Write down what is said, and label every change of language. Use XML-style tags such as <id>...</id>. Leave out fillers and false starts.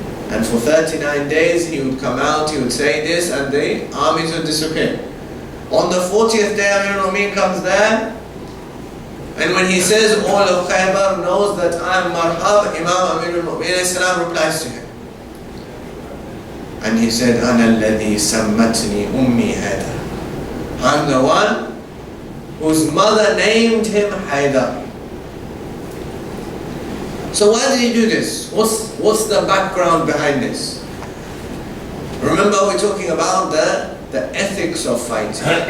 <en>And for 39 days he would come out, he would say this, and the armies would disappear. On the 40th day, Amir al-Mu'minin comes there, and when he says all of Khaybar knows that I am Marhab, Imam Amir al-Mu'minin replies to him. And he said,</en> <ar>أَنَا الَّذِي سَمَّتْنِي أُمِّي هَيْدَرَ.</ar> <en>I'm the one whose mother named him Haydar. So why did he do this? What's the background behind this? Remember, we're talking about the ethics of fighting.</en>